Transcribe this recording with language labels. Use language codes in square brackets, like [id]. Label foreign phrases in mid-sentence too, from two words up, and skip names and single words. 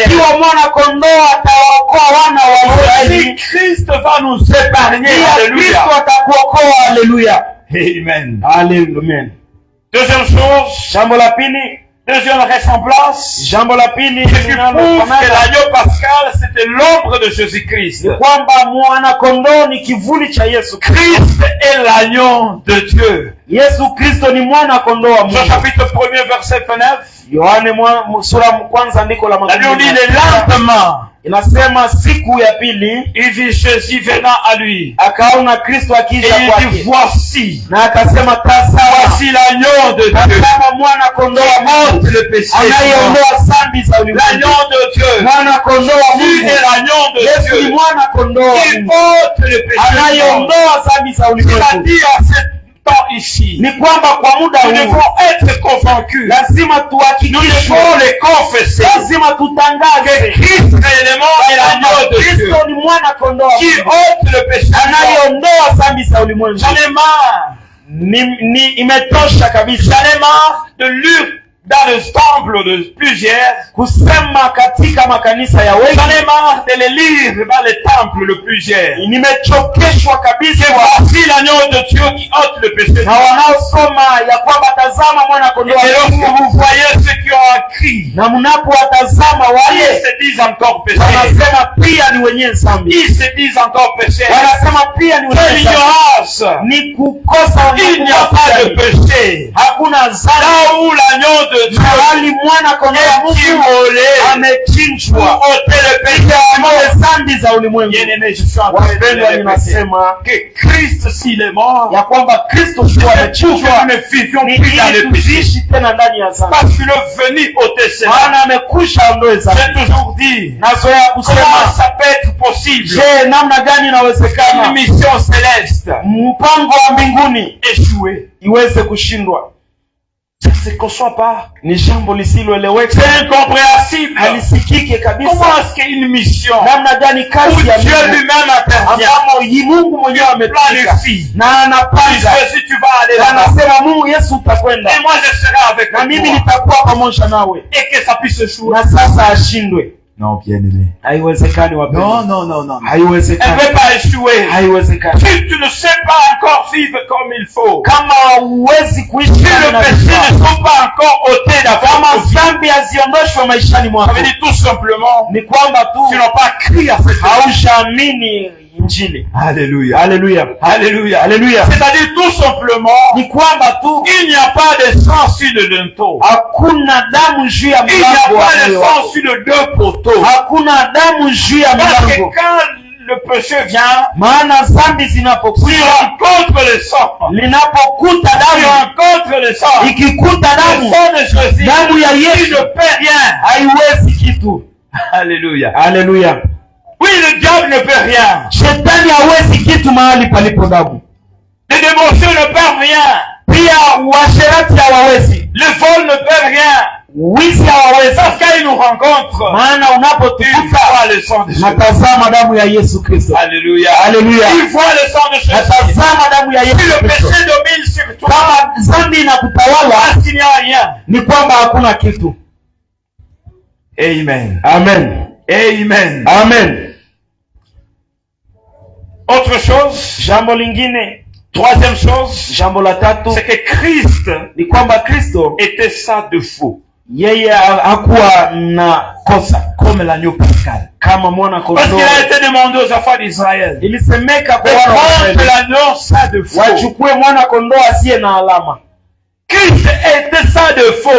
[sw] ikiwa mwana kondoo ataokoa wana wa Israeli, [fr] Christ va nous épargner. [sw] Alléluia. Kristo atakuokoa. Alléluia. Amen. Alléluia. [fr] Deuxième chose, [sw] jambo la pili, [fr] deuxième ressemblance, [sw] jambo la pili, [fr] qui prouve que l'agneau pascal c'était l'ombre de Jésus-Christ. [sw] Kwamba mwana kondoo ni kivuli cha Yesu. [fr] Christ est l'agneau de Dieu. [sw] Yesu Kristo ni mwana kondoo wa Mungu. [fr] Jean chapitre 1 verset 9. [sw] Yohane sura kwanza andiko la makumi. [fr] La Bible dit le lendemain, [sw] inasema siku ya pili, [fr] il vit Jésus venant à lui. [sw] Akaona Kristo akija kwake. [fr] Et il dit voici. [sw] Na akasema tazama, [fr] voici l'agneau de Dieu. [sw] Tazama mwana kondoo wa Mungu [fr] le péché. [sw] Anayeondoa dhambi za ulimwengu. [fr] L'agneau de Dieu. [sw] Mwana kondoo wa Mungu. [fr] Il est l'agneau de Dieu. [sw] Yesu ni mwana kondoo wa Mungu. [fr] Il ôte le péché. [sw] Anayeondoa dhambi za ulimwengu. [fr] C'est-à-dire à ce temps ici, [sw] ni kwamba kwa muda huu [fr] nous devons être convaincus. [sw] Lazima tuhakikishe. [fr] Nous devons les confesser. [sw] Lazima tutangaze. [fr] Christ réellement est l'agneau de Dieu. [sw] Kristo ni mwana kondoo [fr] qui ôte le péché. [sw] Anayeondoa dhambi za ulimwengu. [fr] J'en ai marre. [sw] Imetosha kabisa. [fr] J'en ai marre de lire dans le temple de plusieurs, [sw] kusema katika makanisa ya wengi. [fr] J'en ai marre de les lire dans les temples de plusieurs. [sw] Nimechokeshwa kabisa. [fr] Voici l'agneau de Dieu qui ôte le péché. [sw] Na wanaosoma ya kwamba tazama mwana kondoo. [fr] Et lorsque vous voyez ceux qui ont écrit, [sw] na mnapowatazama wale [fr] ils se disent encore péché. [sw] Wanasema pia ni wenye dhambi. [fr] Ils se disent encore péché. [sw] Wanasema pia ni wenye dhambi. [fr] Ignorance. [sw] Ni kukosa. [fr] Il n'y a pas de péché. [sw] Hakuna dhambi. [fr] Là où l'agneau de Dieu [sw] mahali mwana kondoo wa Mungu amechinjwa dhambi za ulimwengu. Wapendwa, ninasema [fr] Kristo s'il est mort, [sw] ya kwamba Kristo amechinjwa ili tuishi tena ndani ya dhambi. [fr] Parce qu'il est venu ôter cela. [sw] Maana amekwisha ondoa dhambi. [fr] J'ai toujours dit, [sw] nazoea kusema [fr] ça peut être possible. [sw] Je, namna gani inawezekana [fr] une mission céleste, [sw] mpango wa mbinguni [fr] échouer, [sw] iweze kushindwa? [fr] Ça se conçoit pas. [sw] Ni jambo lisiloeleweka. [fr] C'est incompréhensible. [sw] Halisikiki kabisa. [fr] Comment est-ce qu'une mission [sw] namna gani kazi ya [fr] Dieu lui-même intervient, [sw] ambamo Mungu mwenyewe [fr] planifie [sw] na anapanga, [fr] si tu vas aller là, [sw] anasema Mungu Yesu utakwenda [fr] et moi je serai avec [sw] na mimi nitakuwa pamoja nawe, [fr] et que ça puisse échouer. [sw] Na sasa ashindwe. [fr] Non, bien aimé. [sw] Haiwezekani wapendwa. [fr] Non. [sw] Haiwezekani. [fr] Elle ne peut pas échouer. [sw] Haiwezekani. [fr] Si tu ne sais pas encore vivre comme il faut. [sw] Kama huwezi kuishi [fr] le péché ne sont pas encore ôtés [sw] kama dhambi haziondoshwe maishani mwako. [fr] Ça veut dire tout simplement, [sw] ni kwamba tu [fr] n'as pas cru à cette [sw] haushaamini Injili. Alléluia. Alléluia. Alléluia. Alléluia. [fr] C'est-à-dire tout simplement, [sw] ni kwamba tu [fr] il n'y a pas de sang sur le linteau. [sw] Hakuna damu juu ya mlango. [fr] Il n'y a pas de sang sur le deux poteaux. [sw] Hakuna damu juu ya mlango. [fr] Parce que quand le péché vient, [sw] maana dhambi zinapokuja, [fr] rencontre le sang, [sw] linapokuta damu, [fr] rencontre le sang, [sw] ikikuta damu, damu ya Yesu [fr] ne peut rien, [sw] haiwezi kitu. Alléluia. Alléluia. [fr] Oui, le diable ne peut rien. [sw] Shetani hawezi kitu mahali palipo damu. [fr] Les démons ne peuvent rien. [sw] Pia washerati hawawezi. [fr] Le vol ne peut rien. [sw] Wizi hawawezi. [fr] Parce qu'il nous rencontre, [sw] maana unapotukuta [fr] le sang de Jésus. [sw] Natazama damu ya Yesu Kristo. Alléluia. Alléluia. [fr] Il voit le sang de Jésus. [sw] Natazama damu ya Yesu Kristo. [fr] Le péché domine sur toi. [sw] Kama dhambi inakutawala, [fr] il n'y a rien. [sw] Ni kwamba hakuna kitu. Amen. Amen. Amen. Amen. [fr] Autre chose, [sw] jambo lingine, [fr] troisième chose, [sw] jambo la tatu, [fr] c'est que Christ [sw] ni kwamba Kristo [fr] était sans défaut. [sw] Yeye hakuwa na kosa [fr] comme l'agneau pascal, [sw] kama mwana kondoo. [fr] Parce qu'il a été demandé aux enfants d'Israël, [sw] ilisemeka kwa wana wa Israeli, [fr] l'agneau sans défaut, [sw] wachukue mwana kondoo asiye na alama. [fr] Christ était sans défaut.